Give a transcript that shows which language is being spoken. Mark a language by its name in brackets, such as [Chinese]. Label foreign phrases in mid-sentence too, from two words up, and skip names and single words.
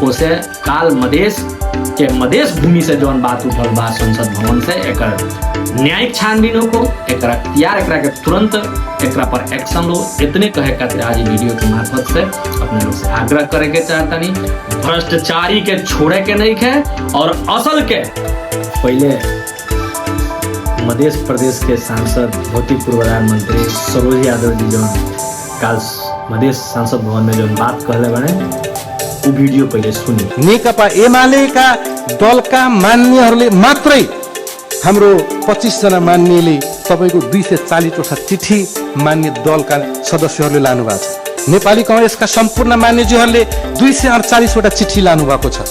[Bhojpuri] उसे काल मधेश भूमि से जौन बात उठल बा संसद भवन से एकर न्यायिक छानबीन हो एकरा के तुरंत एकरा पर एक्शन लो इतने कहे खातिर आज वीडियो के मार्फत से अपने लोग से आग्रह करे के चाहता नहीं भ्रष्टाचारी के छोड़े के नहीं है और असल के पहले मध्य प्रदेश के सांसद भौतिक पूर्वाधार मंत्री सरोज यादव जी जो काल मधेश सांसद भवन में जो बात कहले बने वो वीडियो पहले सुनी। [Nepali] नेकपा एमालेका दलका मान्यहरूले मात्रै हाम्रो 25 जना मान्यले तपाईको 240 वटा चिठी मान्य दलका सदस्यहरूले लानु भएको छ। नेपाली कांग्रेसका सम्पूर्ण मान्यजीहरूले 248 वटा चिठी लानु भएको छ।